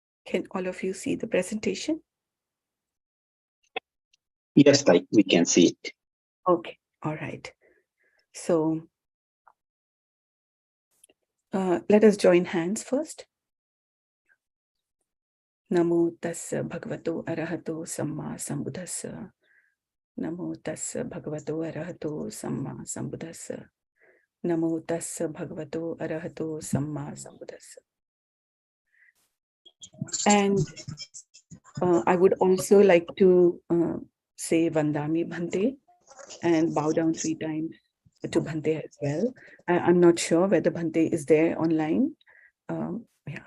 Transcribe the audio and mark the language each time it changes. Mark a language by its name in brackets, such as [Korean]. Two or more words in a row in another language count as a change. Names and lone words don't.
[English] Can all of you see the presentation? Yes, like we can see it. Okay, all right. So let us join hands first. [Pali] Namo tassa bhagavato arahato samma sambuddhassa. Namo tassa bhagavato arahato samma sambuddhassa. Namo tassa bhagavato arahato samma sambuddhassa. [English] And I would also like to say [Pali] Vandami Bhante [English] and bow down 3 times to Bhante as well. I'm not sure whether Bhante is there online. Yeah.